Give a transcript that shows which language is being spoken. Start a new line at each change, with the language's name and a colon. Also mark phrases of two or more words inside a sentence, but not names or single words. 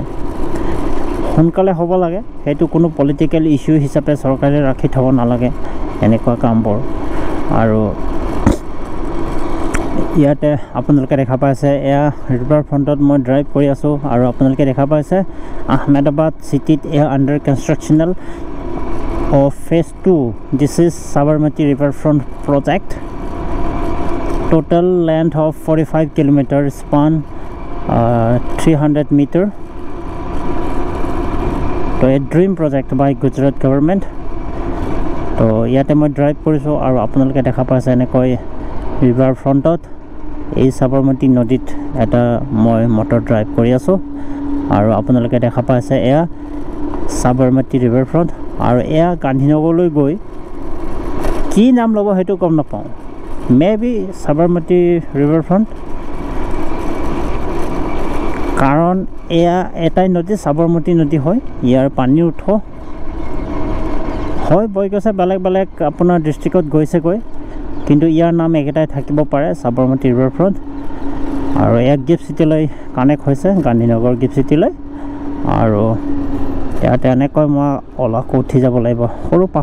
Assamese: সোনকালে হ'ব লাগে, সেইটো কোনো পলিটিকেল ইছ্যু হিচাপে চৰকাৰে ৰাখি থ'ব নালাগে এনেকুৱা কামবোৰ। আৰু ইয়াতে আপোনালোকে দেখা পাইছে এয়া ৰিভাৰ ফ্ৰণ্টত মই ড্ৰাইভ কৰি আছোঁ আৰু আপোনালোকে দেখা পাইছে আহমেদাবাদ চিটিত এয়া
English: under constructional of phase 2. This is Sabarmati Riverfront project. Total length of 45 kilometers, span 300 meter. So a dream project by Gujarat government.
Assamese: ছ' ইয়াতে মই ড্ৰাইভ কৰিছোঁ আৰু আপোনালোকে দেখা পাইছে এনেকৈ ৰিভাৰ ফ্ৰণ্টত এই Sabarmati নদীত এটা মই মটৰ ড্ৰাইভ কৰি আছোঁ আৰু আপোনালোকে দেখা পাইছে এয়া Sabarmati Riverfront আৰু এয়া গান্ধীনগৰলৈ গৈ কি নাম ল'ব সেইটো গম নাপাওঁ
English: may be
Assamese: সাবৰমতী ৰিভাৰফ্ৰণ্ট কাৰণ এয়া এটাই নদী সাবৰমতী নদী হয় ইয়াৰ পানীৰ উৎস হয় বৈ গৈছে বেলেগ বেলেগ আপোনাৰ ডিষ্ট্ৰিক্টত গৈছেগৈ কিন্তু ইয়াৰ নাম একেটাই থাকিব পাৰে সাবৰমতী ৰিভাৰফ্ৰণ্ট আৰু এক গিফ্ট চিটিলৈ কানেক্ট হৈছে গান্ধীনগৰ গিফ্ট চিটিলৈ আৰু ইয়াতে এনেকৈ মই অলপ উঠি যাব লাগিব সৰু